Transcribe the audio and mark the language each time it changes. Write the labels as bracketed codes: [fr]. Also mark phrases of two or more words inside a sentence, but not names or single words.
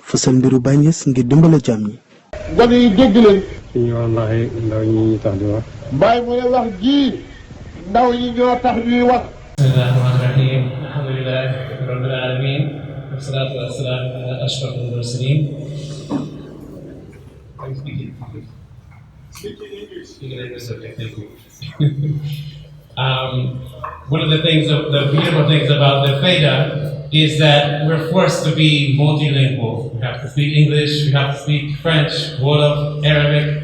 [wo] fësal mbiru Baye Niass ngir dimbale jaam ñi. gone yi dégg leen. suñu wallaahi ndaw ñi tax di wax. Baye mu ne wax ji ndaw yi ñoo tax ñuy wax. [ar] بسم الله الرحمن الرحيم الحمد لله رب العالمين والصلاة والسلام على أشرف المرسلين. [en] One of the beautiful things about the Fayda is that we're forced to be multilingual. We have to speak English, we have to speak French, Wolof, Arabic.